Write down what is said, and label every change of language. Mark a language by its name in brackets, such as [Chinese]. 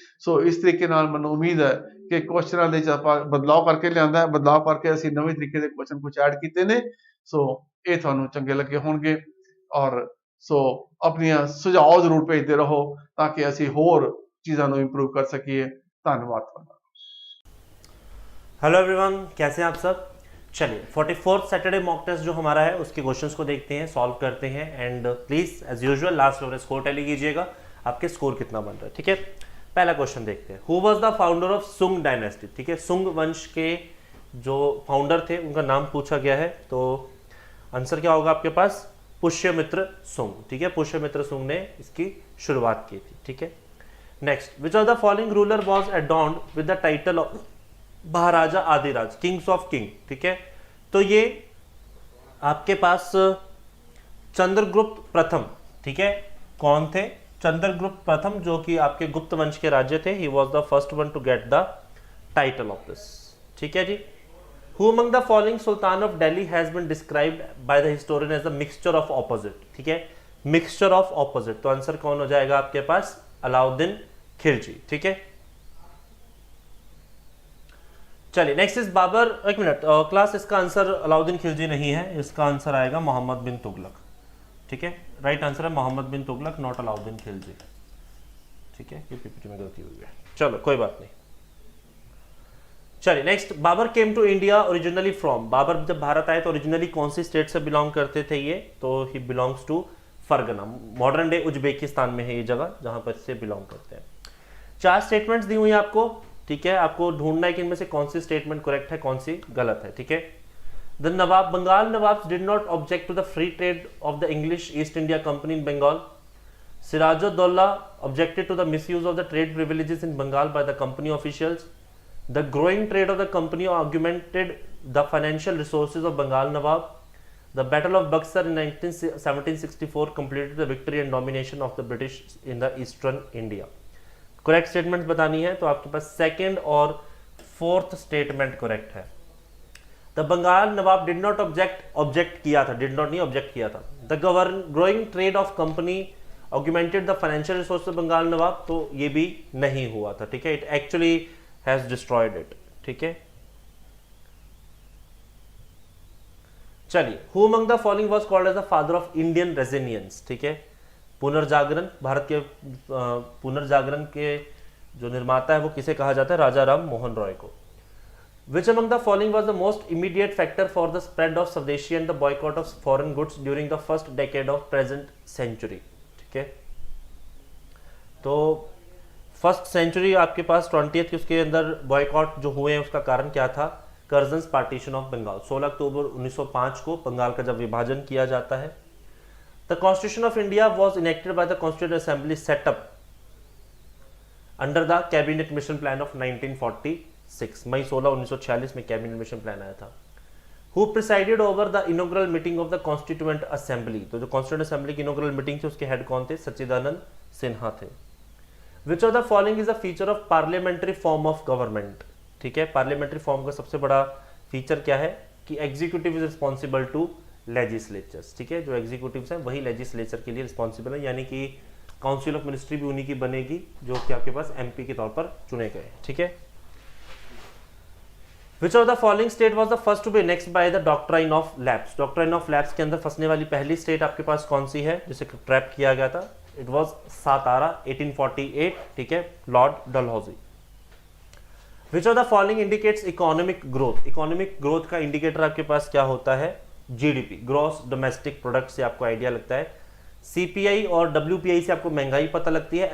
[Punjabi] ਸੋ ਇਸ ਤਰੀਕੇ ਨਾਲ ਮੈਨੂੰ ਉਮੀਦ ਹੈ ਕਿ ਕੁਐਸਚਨਾਂ ਦੇ ਵਿੱਚ ਆਪਾਂ ਬਦਲਾਅ ਕਰਕੇ ਲਿਆਂਦਾ ਹੈ, ਬਦਲਾਅ ਕਰਕੇ ਅਸੀਂ ਨਵੇਂ ਤਰੀਕੇ ਦੇ ਕੁਐਸਚਨ ਕੁਝ ਐਡ ਕੀਤੇ ਨੇ। ਸੋ ਇਹ ਤੁਹਾਨੂੰ ਚੰਗੇ ਲੱਗੇ ਹੋਣਗੇ ਔਰ ਸੋ ਆਪਣੀਆਂ ਸੁਝਾਅ ਜ਼ਰੂਰ ਭੇਜਦੇ ਰਹੋ ਤਾਂ ਕਿ ਅਸੀਂ ਹੋਰ ਚੀਜ਼ਾਂ ਨੂੰ ਇੰਪਰੂਵ ਕਰ ਸਕੀਏ। ਧੰਨਵਾਦ ਤੁਹਾਡਾ। [Hindi] हेलो एवरीवन, कैसे हैं आप सब? चलिए 44th सैटरडे मॉक टेस्ट जो हमारा है उसके क्वेश्चंस को देखते हैं, सॉल्व करते हैं and please as usual last में स्कोर टैली कीजिएगा, आपके स्कोर कितना बन रहा है। ठीक है, पहला क्वेश्चन देखते हैं। [English] Who was the founder of Sung dynasty? [Hindi] ठीक है, सुंग वंश के जो फाउंडर थे उनका नाम पूछा गया है, तो आंसर क्या होगा आपके पास? पुष्यमित्र सुंग। ठीक है, पुष्यमित्र सुंग ने इसकी शुरुआत की थी। [English] ठीक है, next, which of the following ruler was adorned with the title of Maharaja Adiraj, kings of king? [Hindi] ठीक है, तो ये आपके पास चंद्रगुप्त प्रथम, ठीक है, कौन थे? चंद्रगुप्त प्रथम, जो कि आपके गुप्त वंश के राज्य थे, [English] He was the first one to get the title of this. [Hindi] ठीक है जी। [English] Who among the following Sultan of Delhi has been described by the historian as a mixture of opposite? [Hindi] ठीक है, mixture of opposite, तो answer कौन हो जाएगा आपके पास? अलाउद्दीन खिलजी। ठीक है, चलिए नेक्स्ट इज बाबर। एक मिनट क्लास, इसका आंसर अलाउद्दीन खिलजी नहीं है, इसका आंसर आएगा मोहम्मद बिन तुगलक। ठीक है, राइट आंसर है मोहम्मद बिन तुगलक, नॉट अलाउद्दीन खिलजी। ठीक है, ये पीपीटी में गलती हुई है, चलो कोई बात नहीं। चलिए next, [English] Babur came to India originally from. [Hindi] Babar जब भारत आए तो ओरिजिनली कौन सी स्टेट से बिलोंग करते थे ये? तो [English] he belongs to Fergana, [Hindi] modern day Uzbekistan में है ये जगह, जहां पर से बिलोंग करते हैं। 4 स्टेटमेंट्स दी हुई है आपको। ठीक है, आपको ढूंढना है कि इनमें से कौन सी स्टेटमेंट करेक्ट है, कौन सी गलत है। [English] ठीक है, the Nawab, Bengal Nawabs did not object to the free trade of the English East India company in Bengal. Sirajuddaula objected to the misuse of the trade privileges in Bengal by the company officials. The growing trade of the company augmented the financial resources of Bengal Nawab. The Battle of Buxar in 1764 completed the victory and domination of the British in the eastern India. Correct statements [Hindi] बतानी है तो आपके पास second और fourth statement correct है। [English] The Bengal Nawab did not object किया था, did not नहीं object किया था। The growing trade of company augmented the financial resources of Bengal Nawab, [Hindi] तो ये भी नहीं हुआ था। [English] ठीक है, it actually has destroyed it। ठीक है, चलिए, who among the following was called as the father of Indian resilience? [Hindi] ठीक है, पुनर्जागरण, भारत के पुनर्जागरण के जो निर्माता है वो किसे कहा जाता है? राजा राम मोहन रॉय को। [English] Which among the following was the most immediate factor for the spread of Swadeshi and the boycott of foreign goods during the first decade of present century? [Hindi] ठीक है, तो फर्स्ट सेंचुरी आपके पास 20th के उसके अंदर बॉयकॉट जो हुए हैं उसका कारण क्या था? कर्जन्स पार्टीशन ऑफ बंगाल, 16 अक्टूबर 1905 को बंगाल का जब विभाजन किया जाता है। [English] the constitution of India was enacted by the constituent assembly set up under the cabinet mission plan of 1946, [Hindi] मई 16 1946 में कैबिनेट मिशन प्लान आया था। [English] who presided over the inaugural meeting of the constituent assembly, [Hindi] तो जो कॉन्स्टिट्यूएंट असेंबली की inaugural meeting थी उसके head कौन थे? सच्चिदानंद सिन्हा थे। [English] Which of the following is a feature of parliamentary form of government? [Hindi] ठीक है, पार्लियामेंट्री फॉर्म का सबसे बड़ा फीचर क्या है? कि [English] Executive is responsible to legislatures. [Hindi] ठीक है, जो एग्जीक्यूटिव्स हैं वही लेजिस्लेचर के लिए रिस्पॉन्सिबल है, यानी कि काउंसिल ऑफ मिनिस्ट्री भी उन्हीं की बनेगी जो कि आपके पास एमपी के तौर पर चुने गए। [English] ठीक है, Which of the following state was the first to be annexed by the doctrine of lapse? [Hindi] Doctrine of lapse के अंदर फंसने वाली पहली स्टेट आपके पास कौन सी है जिसे ट्रैप किया गया था? [English] it was Satara, [Hindi] 1848। ठीक है, Lord Dalhousie. [English] Which of the following indicates economic growth? [Hindi] Economic growth का इंडिकेटर आपके पास क्या होता है? जीडीपी, ग्रॉस डोमेस्टिक प्रोडक्ट से आपको आइडिया लगता है। सीपीआई और डब्ल्यूपीआई से आपको महंगाई पता लगती है।